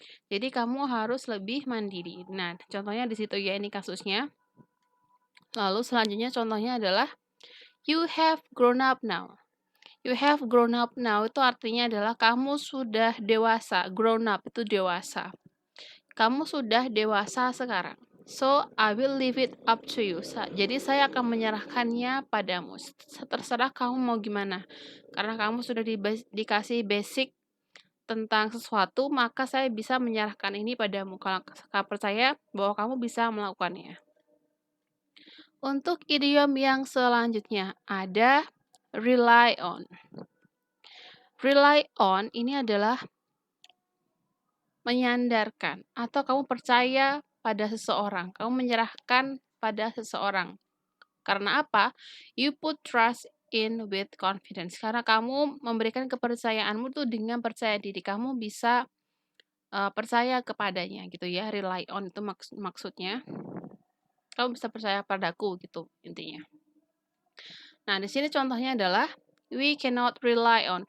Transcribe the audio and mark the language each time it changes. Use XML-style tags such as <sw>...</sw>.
<id>Jadi kamu harus lebih mandiri. Nah, contohnya di situ ya ini kasusnya. Lalu selanjutnya contohnya adalah</id> <en>you have grown up now. You have grown up now</en> <id>itu artinya adalah kamu sudah dewasa. Grown up itu dewasa. Kamu sudah dewasa sekarang.</id> <en>So, I will leave it up to you.</en> <id>Jadi saya akan menyerahkannya padamu. Terserah kamu mau gimana. Karena kamu sudah dikasih basic tentang sesuatu, maka saya bisa menyerahkan ini padamu. Kalau kakak percaya bahwa kamu bisa melakukannya. Untuk idiom yang selanjutnya ada rely on. Rely on ini adalah menyandarkan atau kamu percaya pada seseorang, kamu menyerahkan pada seseorang. Karena apa?</id> <en>You put trust in with confidence.</en> <id>Karena kamu memberikan kepercayaanmu tuh dengan percaya diri. Kamu bisa percaya kepadanya gitu ya. Rely on itu maksudnya. Kamu bisa percaya padaku gitu intinya. Nah, di sini contohnya adalah</id> <en>we cannot rely on.</en>